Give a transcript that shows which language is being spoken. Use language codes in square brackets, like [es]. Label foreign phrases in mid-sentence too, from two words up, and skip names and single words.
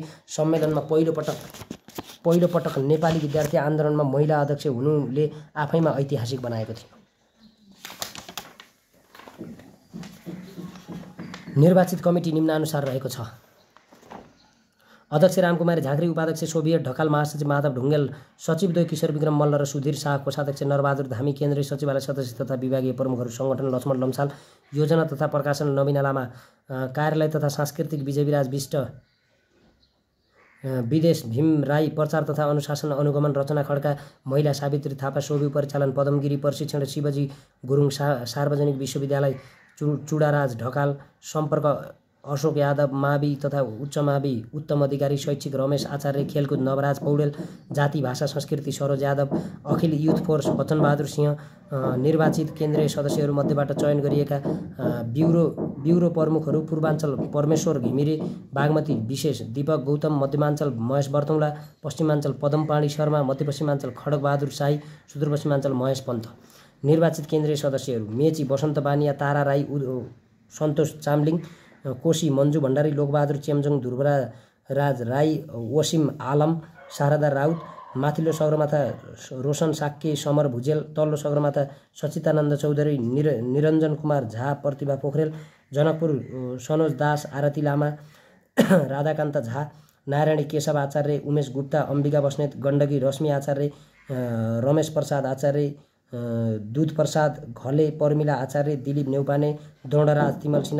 [ne] सम्मेलनमा पहिलो पटक नेपाली विद्यार्थी आन्दोलनमा महिला अध्यक्ष हुनुले आफैमा ऐतिहासिक बनाएको थियो। निर्वाचित कमिटी निम्नानुसार रहेको छ। अध्यक्ष रामकुमारी झाँक्री, उपाध्यक्ष सोभियत ढकाल, महासचिव माधव ढुङ्गेल, सचिव 2 किशोर विक्रम मल्ल र सुधीर शाह, कोषाध्यक्ष नरबहादुर धामी, केन्द्रीय सचिवालय सदस्य तथा विभागीय प्रमुखहरू सङ्गठन लक्ष्मण लम्साल, योजना तथा प्रकाशन नवीना लामा, कार्यालय तथा सांस्कृतिक विजयविराज विष्ट, विदेश भीम राई, प्रचार तथा अनुशासन अनुगमन रचना खड्का, महिला सावित्री थापा, सोभि परिचालन पदमगिरी, प्रशिक्षण शिवजी गुरुङ, सार्वजनिक विश्वविद्यालय चुडाराज ढकाल, सम्पर्क अशोक यादव मावि तथा उच्च मावि उत्तम अधिकारी, शैक्षिक रमेश आचार्य, खेलकुद नवराज पौडेल, जाति भाषा संस्कृति सरोज यादव, अखिल युथ फोर्स वचनबहादुर सिंह। निर्वाचित केन्द्रीय सदस्यहरूमध्येबाट चयन गरिएका ब्युरो प्रमुखहरू पूर्वाञ्चल परमेश्वर घिमिरे, बागमती विशेष दीपक गौतम, मध्यमाञ्चल महेश बर्तौँला, पश्चिमाञ्चल पदमपाणी शर्मा, मध्यपश्चिमाञ्चल खड्गबहादुर शाही, सुदूरपश्चिमाञ्चल महेश पन्त। निर्वाचित केन्द्रीय सदस्यहरू मेची बसन्त बानिया, तारा राई, सन्तोष चामलिङ, कोशी मन्जु भण्डारी, लोकबहादुर चेम्जोङ, ध्रुवराज राई, वसिम आलम, शारदा राउत। माथिल्लो सगरमाथा रोशन साक्के, समर भुजेल। तल्लो सगरमाथा सचितानन्द चौधरी, निरञ्जन कुमार झा, प्रतिभा पोखरेल। जनकपुर सनोज दास, आरती लामा, राधाकान्त झा, नारायणी केशव आचार्य, उमेश गुप्ता, अम्बिका बस्नेत, गण्डकी रश्मि आचार्य, रमेश प्रसाद आचार्य, दुध प्रसाद घले, पर्मिला आचार्य, दिलीप नेउपाने, दौडराज तिमल सिन्हा,